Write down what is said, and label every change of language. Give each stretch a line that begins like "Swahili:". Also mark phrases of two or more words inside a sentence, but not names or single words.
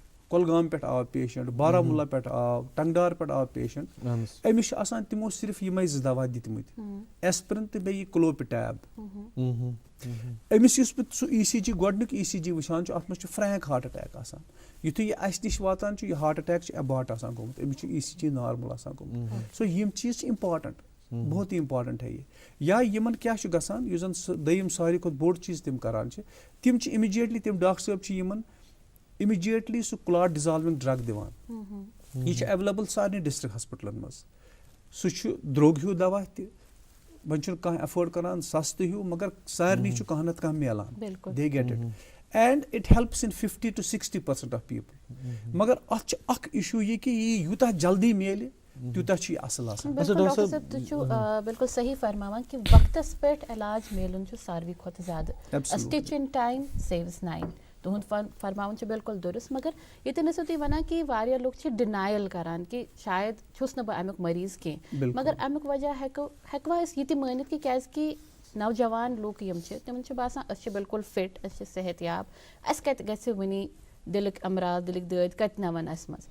Kashmiri: کۄلگام پٮ۪ٹھ آو پیشنٹ بارہمولہ پٮ۪ٹھ آو ٹنگڈار پٮ۪ٹھ آو پیشنٹ أمِس چھِ آسان تِمو صرف یِمے 2 دوا دِتمٕتۍ ایسپرین تہٕ بیٚیہِ یہِ کلوپِٹیب. أمِس یُس بہٕ سُہ ECG گۄڈنیُک ECG وٕچھان چھُ اتھ منٛز چھُ
English: frank heart attack
Kashmiri: آسان. یِتھُے یہِ اسہِ نِش واتان چھُ یہِ
English: heart attack
Kashmiri: چھُ ایباٹ آسان گوٚمُت أمِس چھُ ECG نارمل آسان گوٚمُت. سو یِم چیٖز چھِ اِمپاٹنٹ
Urdu: بہت ہی اِمپاٹنٹ ہے یہِ.
Kashmiri: یا یِمن کیاہ چھُ گژھان یُس زن دوٚیِم ساروی کھۄتہٕ بوٚڑ چیٖز تِم کران چھِ تِم چھِ اِمِجیٹلی تِم ڈاکٹر صٲب چھِ یِمن اِمِجیٹلی سُہ
English: clot dissolving drug
Kashmiri: دِوان. یہِ چھُ ایویلیبٕل سارنٕے ڈسٹرک ہاسپِٹلن منٛز. سُہ چھُ درٛوگ ہیوٗ دوا تہِ وۄنۍ چھُنہٕ کانٛہہ ایفٲڈ کران سستہٕ ہیوٗ مگر سارنٕے چھُ کانٛہہ نتہٕ کانٛہہ میلان
English: they get it and it helps in 50 to 60% of people.
Kashmiri: مگر اتھ چھُ اکھ اِشوٗ یہِ کہِ یہِ یوٗتاہ جلدی میلہِ تیوٗتاہ چھُ یہِ اصل آسان. ڈاکٹر صٲب تُہۍ چھِو بالکل صحیح فرماوان کہِ وقتس پٮ۪ٹھ علاج میلُن چھُ ساروی کھۄتہٕ زیادٕ.
English: stitch in time saves 9.
Kashmiri: تُہُنٛد فرماوُن چھُ بالکل دُرست مگر ییٚتٮ۪ن ٲسِو تُہۍ ونان کہِ واریاہ لُکھ چھِ ڈِنایل کران کہِ شاید چھُس نہٕ بہٕ امیُک مٔریٖض کینٛہہ مگر امیُک وجہ ہٮ۪کوا أسۍ یہِ تہِ مٲنِتھ کہِ کیازِ کہِ نوجوان لُکھ یِم چھِ تِمن چھُ باسان أسۍ چھِ بالکل فٹ أسۍ چھِ صحت یاب اَسہِ کتہِ گژھِ وٕنی دِلٕکۍ امراض دِلٕکۍ دٲدۍ کتہِ نَوَن اَسہِ منٛز.